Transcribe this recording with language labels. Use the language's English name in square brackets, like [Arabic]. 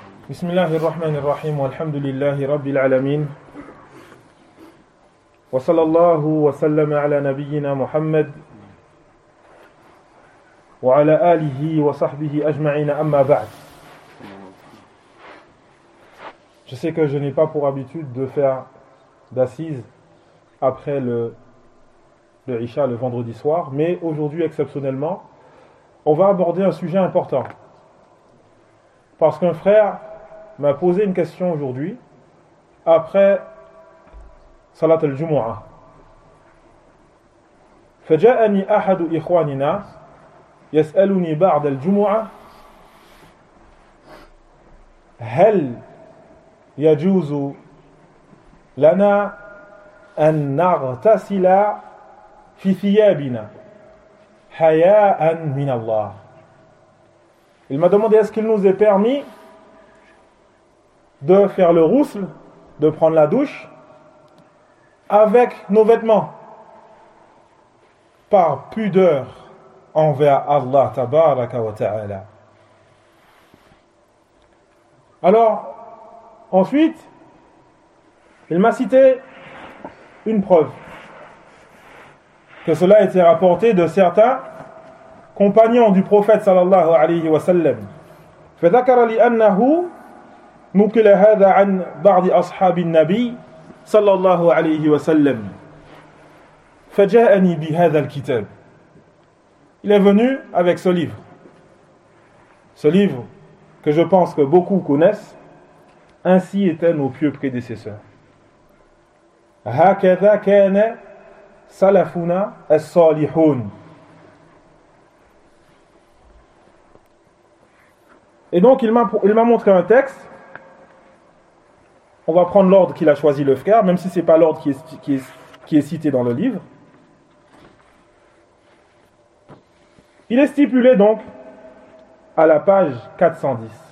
[Arabic] بسم الله الرحمن الرحيم والحمد لله رب العالمين وصلى الله وسلم على نبينا محمد وعلى آله وصحبه أجمعين أما بعد. [French] Je sais que je n'ai pas pour habitude de faire d'assises après le Isha, le vendredi soir, mais aujourd'hui exceptionnellement, on va aborder un sujet important. Parce qu'un frère m'a posé une question aujourd'hui, après Salat al-Jumu'ah. [Arabic] فجاءني أحد إخواننا يسألني بعد الجمعة هل يجوز لنا أن نغتسل في ثيابنا حياء من الله. [French] Il m'a demandé est-ce qu'il nous est permis de faire le roussel, de prendre la douche avec nos vêtements par pudeur envers Allah tabaraka wa ta'ala. Alors ensuite il m'a cité une preuve que cela a été rapporté de certains compagnons du prophète sallallahu alayhi wa sallam. [Arabic] فَذَكَرَ لِأَنَّهُ نقل هذا عن بعض أصحاب النبي صلى الله عليه وسلم فجاءني بهذا الكتاب. [French] Il est venu avec ce livre. Ce livre que je pense que beaucoup connaissent. Ainsi étaient nos pieux prédécesseurs. [Arabic] هكذا كان سلفنا الصالحون. [French] Et donc il m'a montré un texte. On va prendre l'ordre qu'il a choisi le frère, même si ce n'est pas l'ordre qui est cité dans le livre. Il est stipulé donc à la page 410.